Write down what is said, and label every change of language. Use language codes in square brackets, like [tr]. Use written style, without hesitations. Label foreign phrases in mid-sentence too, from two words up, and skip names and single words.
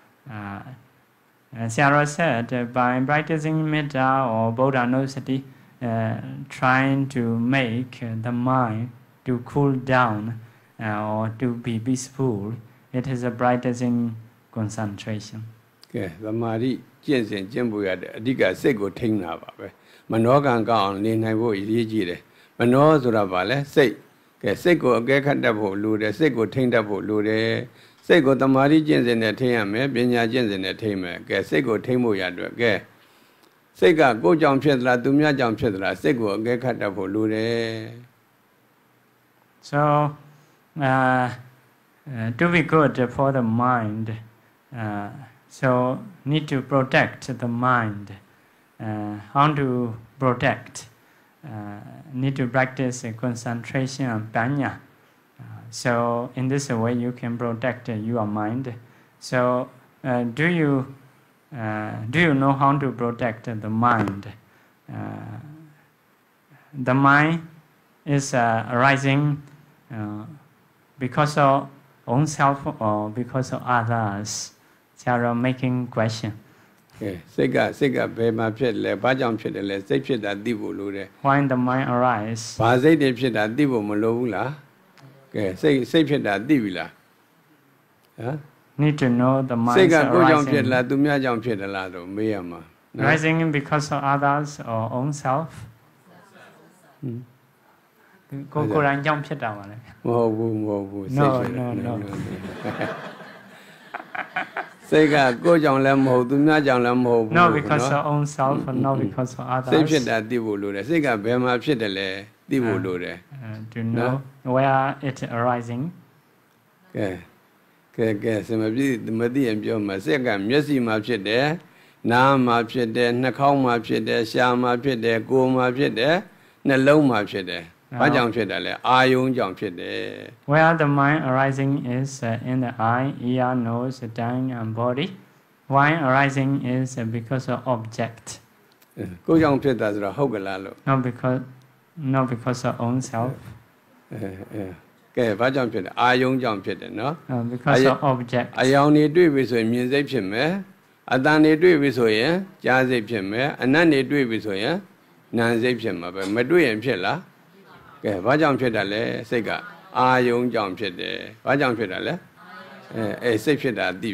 [en] Sarah said by practicing metta or Buddha Nusati trying to make the mind to cool down or to be peaceful it is a practicing concentration [my] ကဲသမာဓိကျင့်စဉ်ကျင့်ဖို့ရတဲ့အဓိကစိတ်ကိုထိန်းတာပါပဲမနောကံကောင်းအောင်နေနိုင်ဖို့အရေးကြီးတယ်မနောဆိုတာဘာလဲစိတ်ကဲစိတ်ကိုအကဲခတ်တတ်ဖို့လိုတယ်စိတ်ကိုထိန်းတတ်ဖို့လိုတယ်စိတ်ကိုသမာဓိကျင့်စဉ်နဲ့ထိန်းရမယ်ပညာကျင့်စဉ်နဲ့ထိန်းမယ်ကဲစိတ်ကိုထိန်းဖို့ရအတွက်ကဲစိတ်ကကိုယ်ကြောင့်ဖြစ်သလားသူများကြောင့်ဖြစ်သလားစိတ်ကိုအကဲခတ်တတ်ဖို့လိုတယ် [en] So to be good for the mind so need to protect the mind how to protect need to practice concentration and panya so in this way you can protect your mind so do you know how to protect the mind the mind is arising because of own self or because of others Sarah making question [my] စိတ်ကဘယ်မှာဖြစ်လဲဘာကြောင့်ဖြစ်တယ်လဲစိတ်ဖြစ်တာသိဖို့လိုတယ် [en] When the mind arise [my] ဘာစိတ်တွေဖြစ်တာသိဖို့မလိုဘူးလားကဲစိတ်ဖြစ်တာသိပြီလားဟမ် [en] Need to know the mind [my] စိတ်ကကိုယ်ကြောင့်ဖြစ်လားသူများကြောင့်ဖြစ်တယ်လားတော့မေးရမှာ [en] Rising because of others or own self [my] ကိုယ်တိုင်ကြောင့်ဖြစ်တာပါလေ မဟုတ်ဘူးစိတ်ဖြစ် [en] No [my] စိတ်ကကိုယ်ကြောင့်လည်းမဟုတ်သူများကြောင့်လည်းမဟုတ်ဘူး [en] No because of own self and not because of others [my] စိတ်ဖြစ်တာသိဖို့လိုတယ်စိတ်ကဘယ်မှာဖြစ်တယ်လဲသိဖို့လိုတယ် [en] To know where it arising [my] ကဲစမပြည့်မသိရင်ပြောမှာစိတ်ကမျက်စိမှာဖြစ်တယ်နားမှာဖြစ်တယ်နှာခေါင်းမှာဖြစ်တယ်ရှားမှာဖြစ်တယ်ကိုယ်မှာဖြစ်တယ်နှလုံးမှာဖြစ်တယ်ဘာကြောင့်ဖြစ်တယ်လဲအာယုံကြောင့်ဖြစ်တယ် [en] Where the mind arising is in the eye, ear, nose, tongue and body. Why arising is because of object. [my] ကိုယ်ကြောင့်ဖြစ်တာဆိုတော့ဟုတ်ကလားလို့ [en] Not because of own self. [my] ကဲဘာကြောင့်ဖြစ်တယ်အာယုံကြောင့်ဖြစ်တယ်နော် [en] Because of object. [my] အယောင်တွေတွေ့ပြီဆိုရင်မြင်စိတ်ဖြစ်မယ်အတန်တွေတွေ့ပြီဆိုရင်ကြားစိတ်ဖြစ်မယ်အနတ်တွေတွေ့ပြီဆိုရင်နာမ်စိတ်ဖြစ်မှာပဲမတွေ့ရင်ဖြစ်လားကဲဘာကြောင့်ဖြစ်တာလဲစိတ်ကအာယုံကြောင့်ဖြစ်တယ်ဘာကြောင့်ဖြစ်တာလဲစိတ်ဖြစ်တာသိ